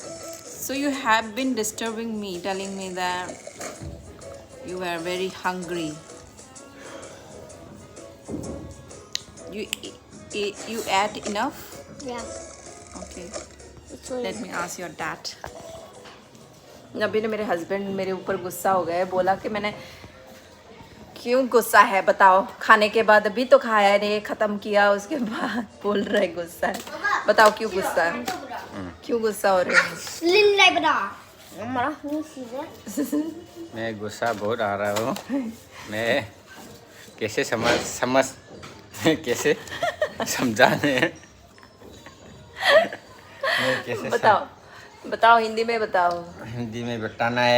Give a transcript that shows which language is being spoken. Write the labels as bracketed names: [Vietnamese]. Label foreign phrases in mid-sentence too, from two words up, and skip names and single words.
[English] so you have been disturbing me, telling me that you were very hungry. You ate enough? Yeah. Okay. It's only Let me ask your dad. [Hindi] अभी ना मेरे हस्बैंड मेरे ऊपर गुस्सा हो गया है, बोला कि मैंने क्यों गुस्सा है बताओ, खाने के बाद अभी तो खाया नहीं, ख़त्म किया उसके बाद बोल रहे गुस्सा है, बताओ क्यों गुस्सा है, क्यों गुस्सा हो रहे हो? Lin lai bada. Mara ni सीधे. मैं गुस्सा बहुत आ रहा हूँ। मैं कैसे कैसे समझाने मैं कैसे बताओ हिंदी में बताओ। हिंदी में बताना है।